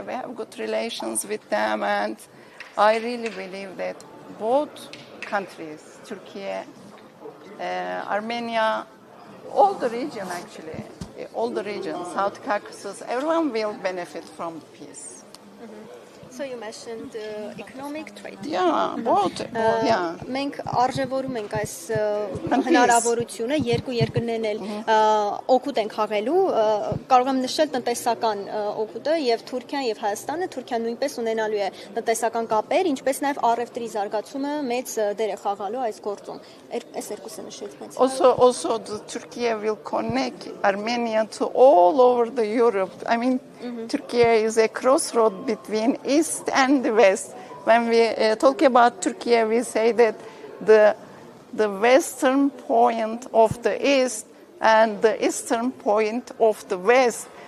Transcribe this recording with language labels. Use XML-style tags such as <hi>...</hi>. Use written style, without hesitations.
<en>We have good relations with them, and I really believe that both countries, Turkey, Armenia, all the region actually, all the regions, South Caucasus, everyone will benefit from peace. So you mentioned economic trade. Yeah, both. Yeah.</en> <hy>Մենք արժևորում ենք այս հնարավորությունը երկու երկրներն էլ օգուտ են խաղելու, կարող եմ նշել տնտեսական օգուտը եւ Թուրքիան եւ Հայաստանը, Թուրքիան նույնպես ունենալու է տնտեսական կապեր, ինչպես նաեւ առևտրի զարգացումը մեծ դեր է խաղալու այս գործում։ Այս երկուսը նշեցինք։</hy> <en>Also Turkey will connect Armenia to all over the Europe. I mean, Turkey is a crossroad between East and the West. When we talk about Turkey, we say that the western point of the East and the eastern point of the West.</en>